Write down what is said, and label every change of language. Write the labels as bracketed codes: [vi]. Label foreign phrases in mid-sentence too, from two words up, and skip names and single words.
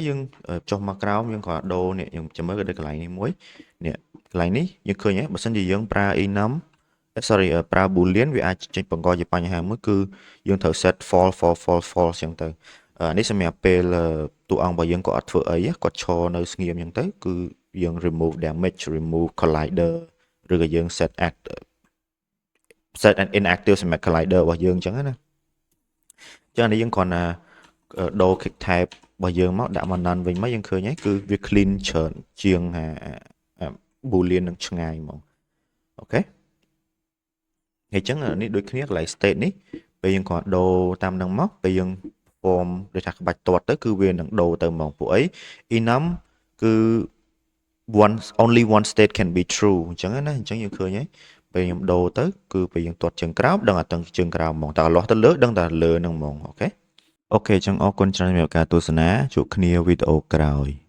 [km] យើងចុះមកក្រោមយើងគ្រាន់តែដូរនេះយើងចាំមើលទៅកន្លែងនេះមួយនេះកន្លែងនេះយើងឃើញហ៎បើសិនជាយើងប្រើ enumប្រើ boolean វាអាចចេញបង្កជាបញ្ហាមួយគឺយើងត្រូវ [en] set false [km] អញ្ចឹងទៅនេះសម្រាប់ពេលតួអង្គរបស់យើងក៏អត់ធ្វើអីគាត់ឈរនៅស្ងៀមអញ្ចឹងទៅគឺយើង [en] remove damage remove collider [km] ឬក៏យើង set [en] an inactive [km] សម្រាប់ collider របស់យើងអញ្ចឹងណាអញ្ចឹងនេះយើងគ្រាន់តែដូរ [en] kick type [km] របស់យើងមកដាក់មក none វិញមកយើងឃើញហើយ គឺវា clean ច្រើនជាងboolean នឹងឆ្ងាយហ្មងអូខេហើយអញ្ចឹងនេះដូចគ្នាកន្លែង state នេះពេលយើងគ្រាន់ដូរតាមនឹងមកពេលយើង form ដូចថាក្បាច់ទាត់ទៅគឺវានឹងដូរទៅហ្មងពួកអី enum គឺ [en] only one state can be true [km] អញ្ចឹងណាអញ្ចឹងយើងឃើញហើយពេលខ្ញុំដូរទៅគឺពេលយើងទាត់ជើងក្រោមដឹងតែជើងក្រោមហ្មងតែលាស់ទៅលើដឹងតែលើហ្នឹងហ្មងអូខេអញ្ចឹងអរគុណច្រើនសម្រាប់ការទស្សនាជួបគ្នាវីដេអូក្រោយ